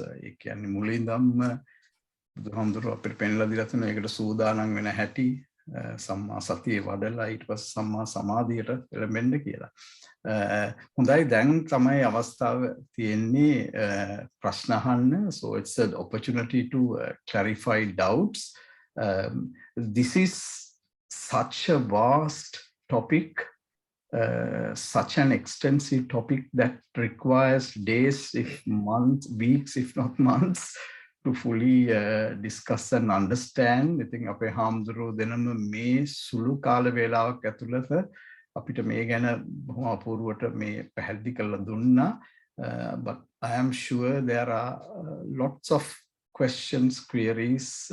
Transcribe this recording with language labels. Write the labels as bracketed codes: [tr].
[si] ඒ කියන්නේ මුලින්දම බුදුහාමුදුරුවෝ අපිට පෙන්ලා දීලා තියෙන ඒකට සූදානම් වෙන හැටි, සම්මා සතිය වඩලා ඊට පස්සේ සම්මා සමාධියට එළඹෙන්න කියලා. හොඳයි, දැන් තමයි අවස්ථාව තියෙන්නේ ප්‍රශ්න අහන්න. [en] So it's an opportunity to clarify doubts. This is such a vast topic, such an extensive topic that requires days, if months, weeks, if not months, to fully discuss and understand. I think [si] අපේ හාමුදුරුවෝ දෙනම මේ සුළු කාල වේලාවක් ඇතුළත අපිට මේ ගැන බොහොම අපූර්වට මේ පැහැදිලි කරලා දුන්නා. [en] But I am sure there are lots of questions, queries.